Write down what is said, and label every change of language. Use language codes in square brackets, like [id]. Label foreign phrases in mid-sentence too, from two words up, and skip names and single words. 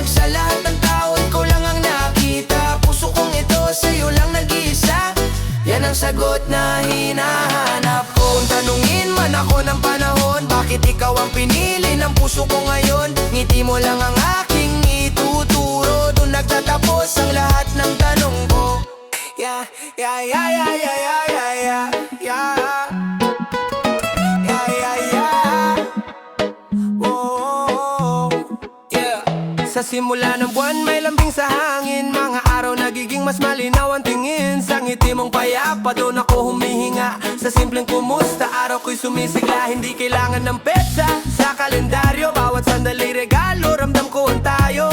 [tl] Sa lahat ng tao, ikaw lang ang nakita. Puso kong ito, sa'yo lang nag-iisa. Yan ang sagot na hinahanap ko. Kung tanungin man ako ng panahon, bakit ikaw ang pinili ng puso ko ngayon? Ngiti mo lang ang aking ituturo. Doon nagtatapos ang lahat ng tanong ko. [en] yeah, yeah, yeah, yeah, yeah, yeah, yeah, yeah, yeah. Yeah, yeah, yeah. Oh, yeah. [tl] Sa simula ng buwan may lambing sa hangin. Mga araw nagiging mas malinaw ang tingin. Sa ngiti mong payapa doon ako humihinga. Sa simpleng kumusta araw ko'y sumisigla. Hindi kailangan ng petsa sa kalendaryo. Bawat sandali regalo ramdam ko ang tayo.